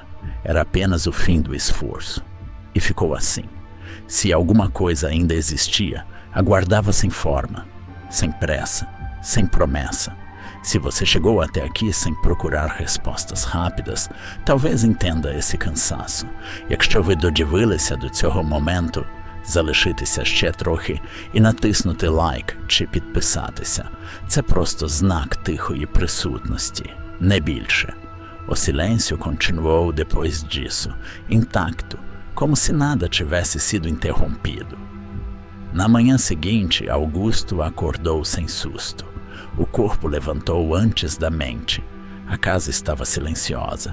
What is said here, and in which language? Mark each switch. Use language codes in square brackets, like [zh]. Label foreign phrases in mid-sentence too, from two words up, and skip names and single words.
[pt] Era apenas o fim do esforço. E ficou assim. Se alguma coisa ainda existia, aguardava sem forma, sem pressa, sem promessa. Se você chegou até aqui sem procurar respostas rápidas, talvez entenda esse cansaço. [uk] Якщо ви додивилися до цього моменту, залишитися ще трохи і натиснути лайк чи підписатися. Це просто знак тихої присутності, не більше. [pt] O silêncio continuou depois disso, intacto, como se nada tivesse sido interrompido. Na manhã seguinte, Augusto acordou sem susto. O corpo levantou antes da mente. A casa estava silenciosa.